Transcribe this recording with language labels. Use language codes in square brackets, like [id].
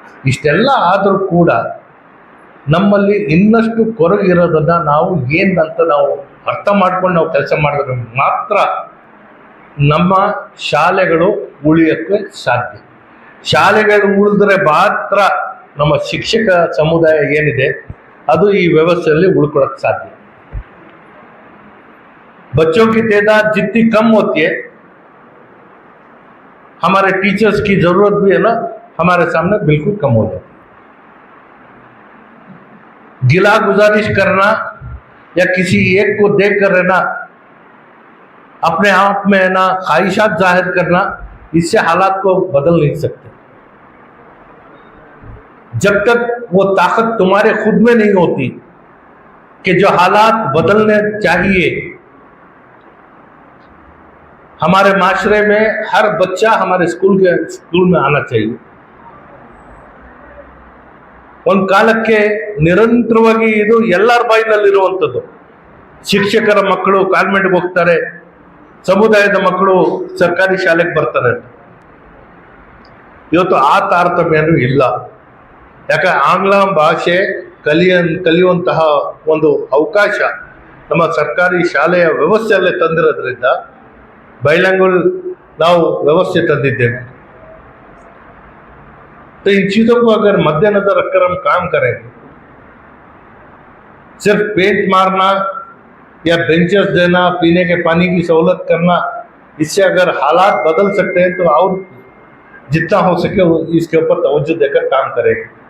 [kn] ಇಷ್ಟೆಲ್ಲ ಆದರೂ ಕೂಡ ನಮ್ಮಲ್ಲಿ ಇನ್ನಷ್ಟು ಕೊರಗಿರೋದನ್ನ ನಾವು ಏನಂತ ನಾವು ಅರ್ಥ ಮಾಡ್ಕೊಂಡು ನಾವು ಕೆಲಸ ಮಾಡಿದ್ರೆ ಮಾತ್ರ ನಮ್ಮ ಶಾಲೆಗಳು ಉಳಿಯೋಕ್ಕೆ ಸಾಧ್ಯ. ಶಾಲೆಗಳು ಉಳಿದ್ರೆ ಮಾತ್ರ ನಮ್ಮ ಶಿಕ್ಷಕ ಸಮುದಾಯ ಏನಿದೆ ಅದು ಈ ವ್ಯವಸ್ಥೆಯಲ್ಲಿ ಉಳ್ಕೊಳ್ಳೋಕೆ ಸಾಧ್ಯ. [hi] बच्चों की तादाद जितनी कम होती है हमारे टीचर्स की जरूरत भी है ना हमारे सामने बिल्कुल कम हो जाती है. गिला गुजारिश करना या किसी एक को देख कर रहना, अपने आप में है ना ख्वाहिशात जाहिर करना, इससे हालात को बदल नहीं सकते. जब तक वो ताकत तुम्हारे खुद में नहीं होती कि जो हालात बदलने चाहिए. हमारे माशरे में हर बच्चा हमारे स्कूल में आना चाहिए. [kn] ಒಂದು ಕಾಲಕ್ಕೆ ನಿರಂತರವಾಗಿ ಇದು ಎಲ್ಲರ ಬಾಯಿನಲ್ಲಿರುವಂಥದ್ದು. ಶಿಕ್ಷಕರ ಮಕ್ಕಳು ಕಾನ್ವೆಂಟ್ಗೆ ಹೋಗ್ತಾರೆ, ಸಮುದಾಯದ ಮಕ್ಕಳು ಸರ್ಕಾರಿ ಶಾಲೆಗೆ ಬರ್ತಾರೆ. ಇವತ್ತು ಆ ತಾರತಮ್ಯನೂ ಇಲ್ಲ. ಯಾಕೆ ಆಂಗ್ಲ ಭಾಷೆ ಕಲಿಯುವಂತಹ ಒಂದು ಅವಕಾಶ ನಮ್ಮ ಸರ್ಕಾರಿ ಶಾಲೆಯ ವ್ಯವಸ್ಥೆಯಲ್ಲೇ ತಂದಿರೋದ್ರಿಂದ ಬೈಲಿಂಗ್ವಲ್ ನಾವು ವ್ಯವಸ್ಥೆ ತಂದಿದ್ದೇವೆ. [hi] तो इन चीजों को अगर मद्देनजर रखकर हम काम करेंगे, सिर्फ पेंट मारना या बेंचेस देना, पीने के पानी की सहूलत करना, इससे अगर हालात बदल सकते हैं तो और जितना हो सके इसके ऊपर तवज्जो देकर काम करेंगे.